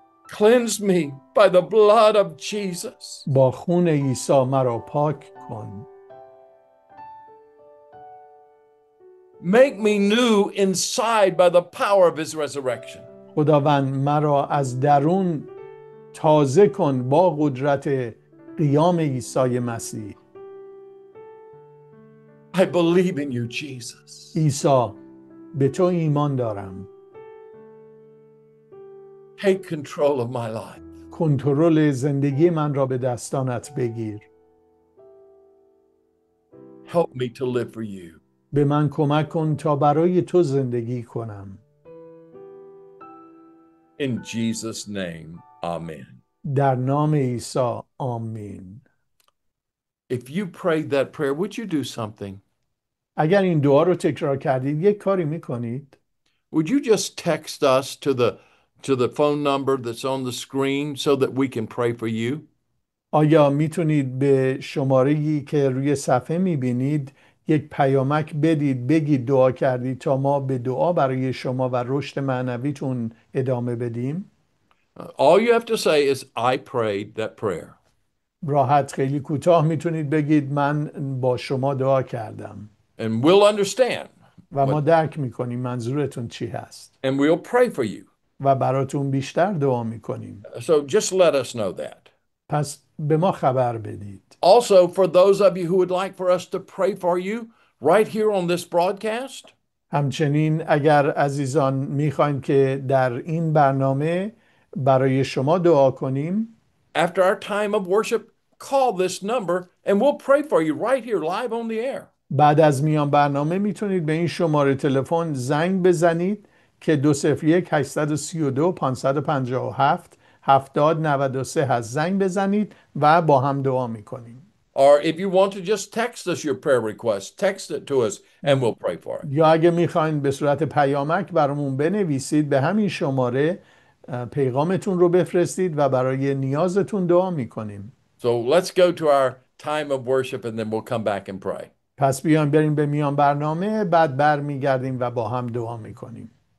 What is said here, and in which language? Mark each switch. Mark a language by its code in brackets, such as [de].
[en] Cleanse me by the blood of Jesus. [fa] با خون عیسی مرا پاک کن. [en] Make me new inside by the power of his resurrection. [fa] خداوند مرا از درون تازه کن با قدرت قیام عیسی مسیح. [en] I believe in you, Jesus. [fa] عیسی، به تو ایمان دارم. [en] Take control of my life. [fa] کنترل زندگی من را به دستانت بگیر. [en] Help me to live for you. [fa] به من کمک کن تا برای تو زندگی کنم. [en] In Jesus' name, amen. [fa] در نام عیسی، آمین. [en] If you prayed that prayer, would you do something? [fa] اگر این دعا رو تکرار کردید، یک کاری میکنید. [en] Would you just text us to the phone number that's on the screen so that we can pray for you? [fa] آیا میتونید به شماره‌ای که روی صفحه میبینید یک پیامک بدید بگید دعا کردید تا ما به دعا برای شما و رشد معنویتون ادامه بدیم؟ [en] All you have to say is, I prayed that prayer. [fa] راحت خیلی کوتاه میتونید بگید من با شما دعا کردم [en] And we'll understand. [fa] و ما درک میکنیم منظورتون چی هست [en] And we'll pray for you. [fa] و براتون بیشتر دعا میکنیم. [en] So just let us know that. [fa] پس به ما خبر بدید. [en] Also, for those of you who would like for us to pray for you right here on this broadcast, [fa] همچنین اگر عزیزان میخواین که در این برنامه برای شما دعا کنیم، [en] after our time of worship, call this number and we'll pray for you right here live on the air. [fa] بعد از میان برنامه میتونید به این شماره تلفن زنگ بزنید که 201-832-557-7093 هست. زنگ بزنید و با هم دعا میکنیم. [en] Or if you want to just text us your prayer request, text it to us and we'll pray for it. [fa] یا اگه میخواین به صورت پیامک برامون بنویسید به همین شماره پیغامتون رو بفرستید و برای نیازتون دعا میکنیم. [en] So let's go to our time of worship and then we'll come back and pray. [fa] پس بیایم بریم به میان برنامه، بعد برمیگردیم و با هم دعا میکنیم.